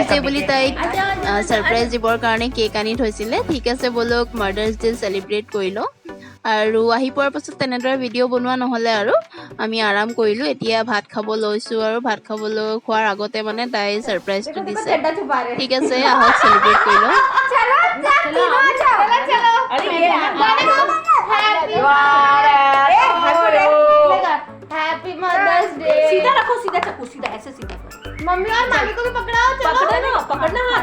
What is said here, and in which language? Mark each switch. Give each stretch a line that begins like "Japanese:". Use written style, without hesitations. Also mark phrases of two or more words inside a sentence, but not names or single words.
Assamese: ডে বুলি তাইক ছাৰপ্ৰাইজ দিবৰ কাৰণে কেক আনি থৈছিলে ঠিক আছে ব'লক
English: Mother's Day
Assamese: চেলিব্ৰেট কৰি লওঁ আৰু আহি পোৱাৰ পাছত তেনেদৰে ভিডিঅ' বনোৱা নহ'লে আৰু আমি আৰাম কৰিলোঁ এতিয়া ভাত খাব লৈছোঁ আৰু ভাত খাবলৈ খোৱাৰ আগতে মানে তাই ছাৰপ্ৰাইজটো দিছে ঠিক আছে আহক চেলিব্ৰেট কৰি লওঁ
English: Happy Mother's Day
Hindi: सीधा रखो सीधा चक्कू सीधा ऐसे सीधा मम्मी और मामी को भी पकड़ाओ चलो पकड़ना हाथ